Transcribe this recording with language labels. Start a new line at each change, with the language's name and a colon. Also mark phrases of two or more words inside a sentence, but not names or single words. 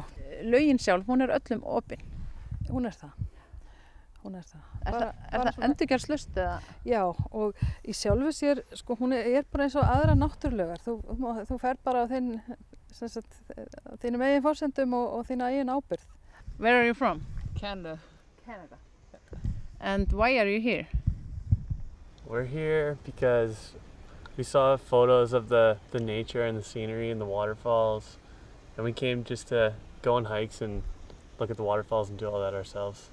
Icelandic: Laugin sjálf, hún öllum opin. Hún það. Er það endurgjaldslaust eða? Já, og í sjálfu sér, sko, hún bara eins og aðra náttúrulaugar. Þú fer bara á þínum eigin forsendum og þína eigin ábyrgð.
English: Where are you from? Canada. And why are you here? We're here because we saw photos of the nature and the scenery and the waterfalls, and we came just to go on hikes and look at the waterfalls and do all that ourselves.